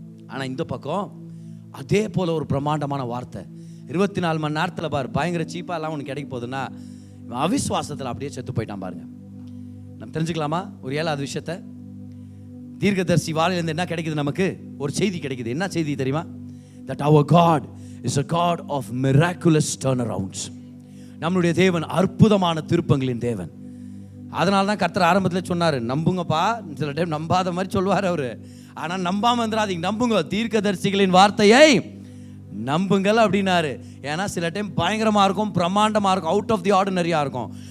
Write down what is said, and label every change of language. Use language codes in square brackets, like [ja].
[ta] ஆனால் இந்த பக்கம் அதே போல் ஒரு பிரம்மாண்டமான வார்த்தை 24 மணி நேரத்தில் பாரு, பயங்கர சீப்பாக எல்லாம் உனக்கு கிடைக்க போகுதுன்னா அவிசுவாசத்தில் அப்படியே செத்து போயிட்டான் பாருங்க. நம்ம தெரிஞ்சுக்கலாமா ஒரு 7வது விஷயத்தை? தீர்க்கதரிசி வாழையிலேருந்து என்ன கிடைக்குது? நமக்கு ஒரு செய்தி கிடைக்குது. என்ன செய்தி தெரியுமா? [en] that our God is a God of miraculous turnarounds. [ta] நம்மளுடைய தேவன் அற்புதமான திருப்பங்களின் தேவன். அதனால தான் கர்த்தர் ஆரம்பத்தில் சொன்னார், நம்புங்கப்பா. சில டைம் நம்பாத மாதிரி சொல்லுவார் அவரு. ஆனால் நம்பாமல் வந்துடாதீங்க, நம்புங்க. தீர்க்கதரிசிகளின் வார்த்தையை நம்புங்கள் அப்படின்னாரு. ஏன்னா சில டைம் பயங்கரமாக இருக்கும், பிரம்மாண்டமாக இருக்கும், [en] out of the ஆர்டினரியாக [ta] இருக்கும்.